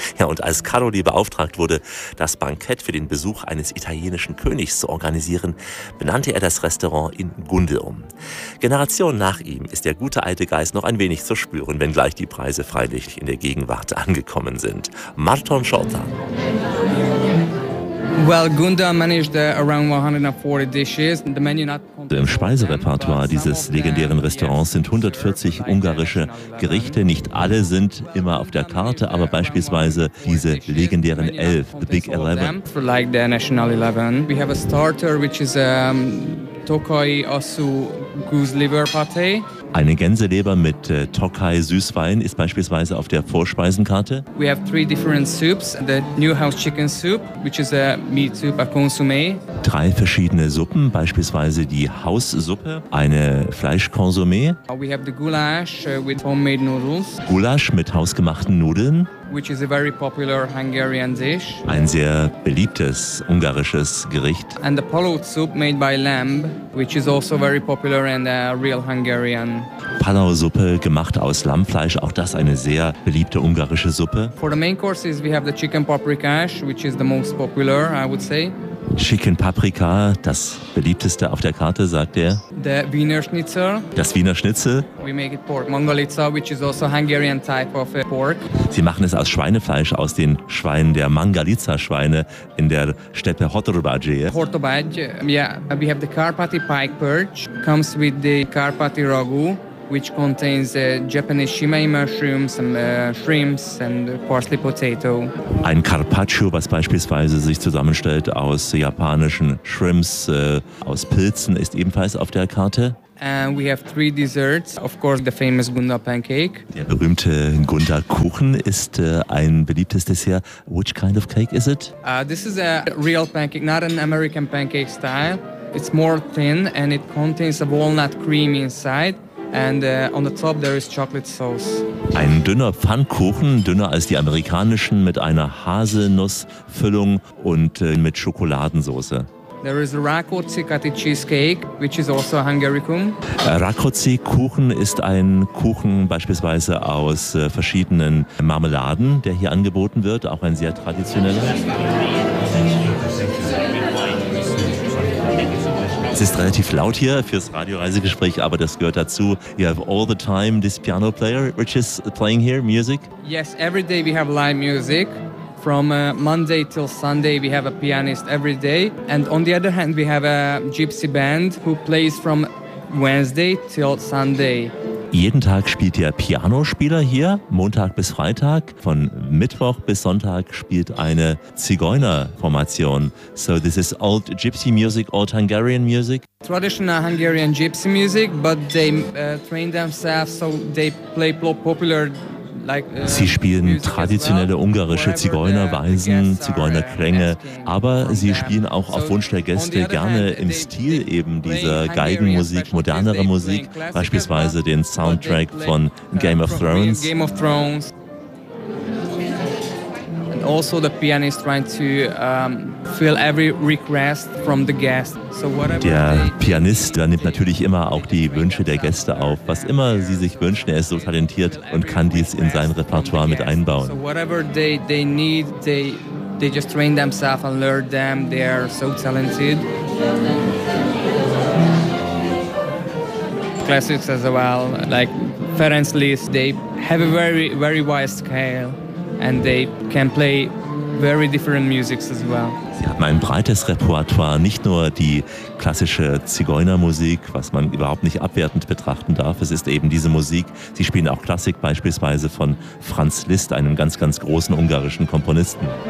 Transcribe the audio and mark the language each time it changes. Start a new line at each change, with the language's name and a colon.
German: Ja, und als Karoli beauftragt wurde, das Bankett für den Besuch eines italienischen Königs zu organisieren, benannte er das Restaurant in Gundel um. Generation nach ihm ist der gute alte Geist noch ein wenig zu spüren, wenngleich die Preise freilich in der Gegenwart angekommen sind. Marton Scholter.
English: Well, Gundel managed around 140 dishes. The menu not
German: im Speiserepertoire dieses legendären Restaurants sind 140 ungarische Gerichte. Nicht alle sind immer auf der Karte, aber beispielsweise diese legendären 11,
English: the Big 11. For like the National 11. We have a starter, which is Tokaj Osu Goose Liver Pate.
German: Eine Gänseleber mit Tokaj Süßwein ist beispielsweise auf der Vorspeisenkarte.
English: We have three different soups. The New House Chicken Soup, which is a meat soup, a consommé.
German: Drei verschiedene Suppen, beispielsweise die Haussuppe, eine Fleischkonsommé.
English: We have the goulash with homemade noodles.
German: Goulash mit hausgemachten Nudeln.
English: Which is a very popular Hungarian dish.
German: Ein sehr beliebtes ungarisches Gericht.
English: And the palaut soup made by lamb, which is also very popular and a real Hungarian.
German: Palau-Suppe gemacht aus Lammfleisch, auch das eine sehr beliebte ungarische Suppe.
English: For the main courses we have the chicken paprikash, which is the most popular, I would say.
German: Chicken Paprika, das beliebteste auf der Karte, sagt er.
English: The Wiener Schnitzel.
German: Das Wiener Schnitzel.
English: We make it pork mongolica, which is also Hungarian type of pork.
German: Sie machen es aus Schweinefleisch, aus den Schweinen der Mangalica-Schweine in der Steppe Hortobágy.
English: Hortobágy, yeah. We have the Karpati pike perch, comes with the Karpati ragu, which contains Japanese shimai mushrooms, some shrimps and parsley potato.
German: Ein Carpaccio, was beispielsweise sich zusammenstellt aus japanischen Shrimps, aus Pilzen, ist ebenfalls auf der Karte.
English: And we have three desserts. Of course, the famous Gunda pancake.
German: Der berühmte Gunda Kuchen ist ein beliebtes Dessert.
English: Which kind of cake is it? This is a real pancake, not an American pancake style. It's more thin and it contains a walnut cream inside. And on the top there is chocolate sauce.
German: Ein dünner Pfannkuchen, dünner als die amerikanischen, mit einer Haselnussfüllung und mit Schokoladensauce.
English: There is a rakóczi kati cheesecake, which is also a Hungarikum.
German: Rakóczi Kuchen ist ein Kuchen beispielsweise aus verschiedenen Marmeladen, der hier angeboten wird, auch ein sehr traditioneller. Es ist relativ laut hier fürs Radioreisegespräch, aber das gehört dazu.
English: You have all the time this piano player, which is playing here, music? Yes, every day we have live music. From Monday till Sunday we have a pianist every day. And on the other hand we have a gypsy band who plays from Wednesday till Sunday.
German: Jeden Tag spielt der Pianospieler hier, Montag bis Freitag. Von Mittwoch bis Sonntag spielt eine Zigeunerformation.
English: So this is old gypsy music, old Hungarian music? Traditional Hungarian gypsy music, but they train themselves, so they play popular.
German: Sie spielen traditionelle ungarische Zigeunerweisen, Zigeunerklänge, aber sie spielen auch auf Wunsch der Gäste gerne im Stil eben dieser Geigenmusik, modernere Musik, beispielsweise den Soundtrack von Game of Thrones.
English: also the pianist trying to fill every request from the guests. So whatever.
German: Der Pianist, der nimmt natürlich immer auch die Wünsche der Gäste auf, was immer sie sich wünschen. Er ist so talentiert und kann dies in sein Repertoire mit einbauen.
English: So whatever they need, they just train themselves and learn them. They are so talented. Classics as well, like Ferenc Liszt, they have a very, very wide scale and they can play very different musics as well.
German: Sie haben ein breites Repertoire, nicht nur die klassische Zigeunermusik, was man überhaupt nicht abwertend betrachten darf. Es ist eben diese Musik. Sie spielen auch Klassik, beispielsweise von Franz Liszt, einem ganz, ganz großen ungarischen Komponisten.